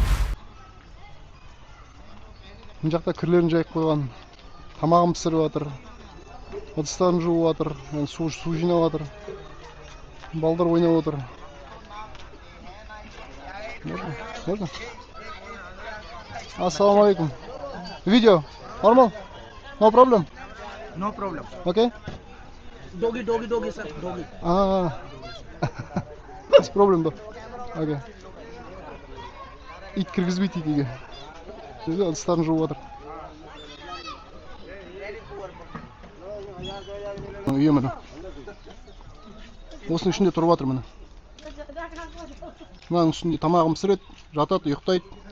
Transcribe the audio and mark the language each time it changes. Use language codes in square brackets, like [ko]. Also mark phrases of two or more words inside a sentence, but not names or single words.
[kk] Мына жақта кірлерін жайып қойған. Тамағын пісіріп жатыр. Ыдыстарын жуып жатыр. Су жинап жатыр. Балдар ойнап отыр. [ar] Можно? Ассаламу алейкум. [ru] Видео? [en] Normal? No problem? No problem. Okay? Doggy, sir. Doggy. It's problem though. Okay. [kk] Ит кіргізбейді үйге. Жерде ыдыстарын жуып жатыр. Үйі міне. Осының ішінде тұрып жатыр міне. Мынаның үстінде тамағын пісіреді, жатады, ұйықтайды.